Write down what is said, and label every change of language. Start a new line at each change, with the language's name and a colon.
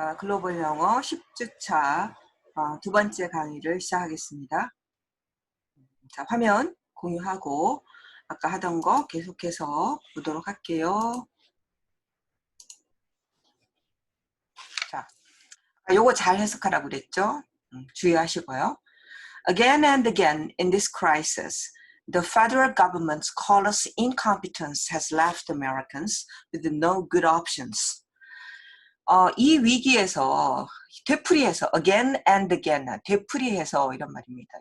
Korean: 글로벌 영어 10주차 두 번째 강의를 시작하겠습니다. 자, 화면 공유하고 아까 하던 거 계속해서 보도록 할게요. 자, 요거 잘 해석하라고 그랬죠? 주의하시고요.
English: Again and again in this crisis, the federal government's callous incompetence has left Americans with no good options.
Korean: 이 위기에서 되풀이해서
English: again and again
Korean: 되풀이해서 이런 말입니다.